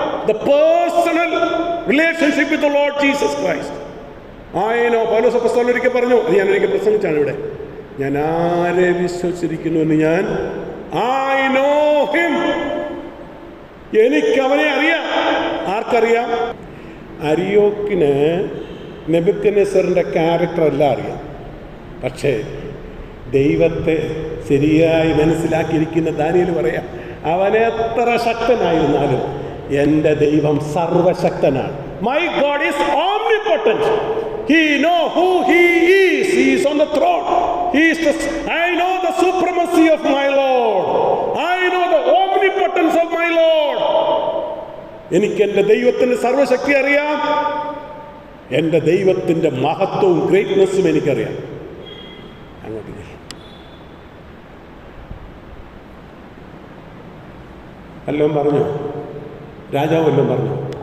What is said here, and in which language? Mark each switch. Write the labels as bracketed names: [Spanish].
[English] The personal relationship with the Lord Jesus Christ. [Malayalam] പൗലോസ് അപ്പോസ്തലൻ ഒരിക്കൽ പറഞ്ഞു, അത് ഞാൻ ഒരിക്കൽ പ്രസംഗിച്ചാണ് ഇവിടെ, ഞാൻ ആരെ വിശ്വസിച്ചിരിക്കുന്നു എന്ന് ഞാൻ [English] I know him. [Malayalam] എനിക്ക് അവനെ അറിയാം. ആർക്കറിയാം? അരിയോക്കിന് നെബൂഖദ്നേസറിന്റെ ക്യാരക്ടർ എല്ലാം അറിയാം. പക്ഷേ ദൈവത്തെ ശരിയായി മനസ്സിലാക്കിയിരിക്കുന്ന ദാനിയേൽ പറയാം, അവൻ എത്ര ശക്തനായിരുന്നാലും എൻ്റെ ദൈവം സർവശക്തനാണ്. [English] My God is omnipotent. He knows who he is. He is on the throne. I know the supremacy of my Lord. I know the omnipotence of my Lord. [Malayalam] എനിക്ക് എൻ്റെ ദൈവത്തിൻ്റെ സർവശക്തി അറിയാം. എൻ്റെ ദൈവത്തിൻ്റെ മഹത്വവും ഗ്രേറ്റ്നെസ്സും എനിക്കറിയാം. അങ്ങോട്ട് വല്ലതും പറഞ്ഞു? രാജാവ് വല്ലതും പറഞ്ഞു?